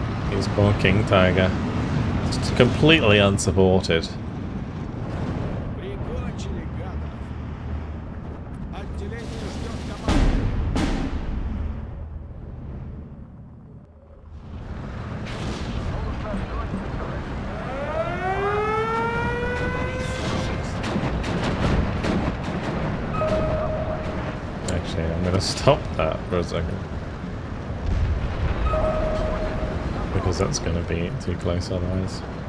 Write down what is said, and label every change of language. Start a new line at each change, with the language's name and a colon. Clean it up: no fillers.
English: He's barking Tiger. It's completely unsupported.
Russian: Прикончили гадов. Отделение ждет команды.
English: Actually, I'm going to stop that for a second. Because that's going to be too close otherwise.